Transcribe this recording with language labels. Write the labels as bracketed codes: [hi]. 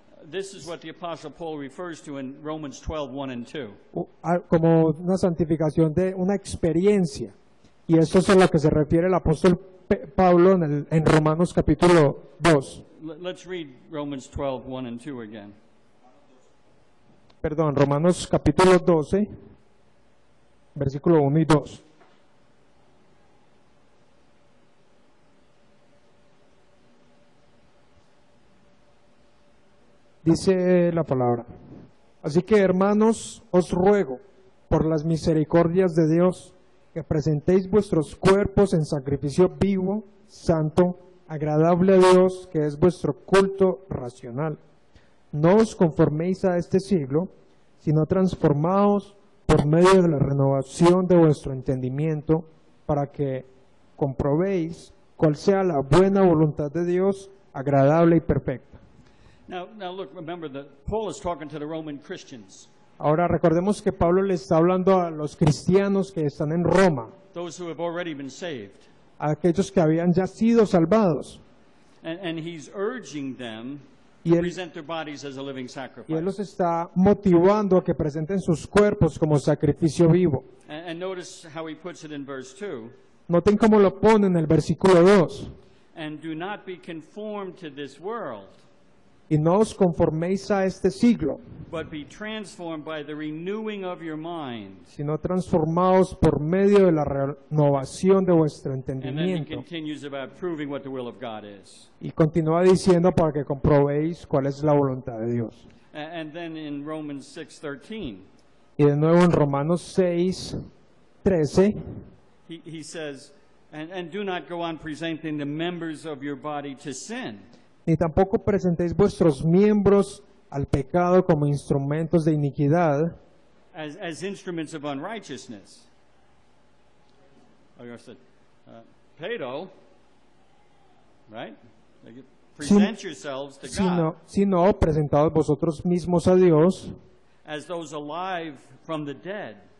[en] This is what the Apostle Paul refers to in Romans 12, 1 and 2. [es] como una santificación de una experiencia. Y eso es a lo que se refiere el apóstol Pablo en Romanos capítulo 2. [en] Let's read Romans 12, 1 and 2 again. [es] Perdón, Romanos capítulo 12, versículo 1 y 2. Dice la palabra: así que, hermanos, os ruego, por las misericordias de Dios, que presentéis vuestros cuerpos en sacrificio vivo, santo, agradable a Dios, que es vuestro culto racional. No os conforméis a este siglo, sino transformaos por medio de la renovación de vuestro entendimiento, para que comprobéis cuál sea la buena voluntad de Dios, agradable y perfecta. [en] Now look, remember that Paul is talking to the Roman Christians, [es] Ahora recordemos que Pablo le está hablando a los cristianos que están en Roma, [en] those who have already been saved. [es] a aquellos que habían ya sido salvados. [en] And he's urging them [es] Y [en] to [es] él, [en] present their bodies as a living [es] y él [en] sacrifice. [es] los está motivando a que presenten sus cuerpos como sacrificio vivo. [en] And notice how he puts it in verse 2. [es] Noten cómo lo pone en el versículo 2. [en] And do not be conformed to this world, [es] Y no os conforméis a este siglo, [en] but be transformed by the renewing of your mind. [es] sino transformaos por medio de la renovación de vuestro [en] And then he [es] entendimiento. [en] continues about proving what the will of God is. [es] Y continúa diciendo para que comprobéis cuál es la voluntad de Dios. [en] And then in Romans 6:13, [es] Y de nuevo en Romanos 6, 13, [en] he says, and do not go on presenting the members of your body to sin, [es] ni tampoco presentéis vuestros miembros al pecado como instrumentos de iniquidad, [en] as instruments of unrighteousness. Like I said, pedo, right? Like, present yourselves to God [es] sino presentaos vosotros mismos a Dios [en] as those alive from the dead,